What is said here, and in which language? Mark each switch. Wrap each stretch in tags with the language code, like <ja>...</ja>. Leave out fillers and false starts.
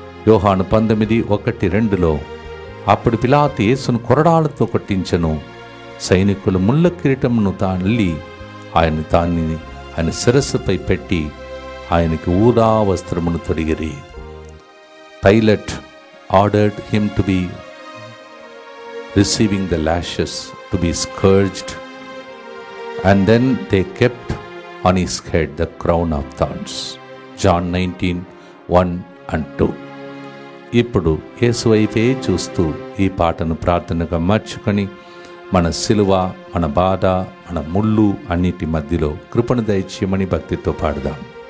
<te>యోహాను 19:1-2 అప్పుడు పిలాతు యేసును కొరడాలతో కొట్టించెను. సైనికులు ముళ్ళ కిరీటమును తాళ్ళి ఆయన శిరస్సుపై పెట్టి ఆయనకి ఊదా వస్త్రమును తొడిగిరి.</te> <en>Pilate ordered him to be receiving the lashes, to be scourged, and then they kept on his head the crown of thorns. John 19:1-2.</en> <te>ఇప్పుడు యేసు వైపే చూస్తూ ఈ పాటను ప్రార్థనగా మార్చుకొని మన సిలువ, మన బాధ, మన ముళ్ళు అన్నిటి మధ్యలో కృపను దయచేయమని భక్తితో పాడదాం.</te>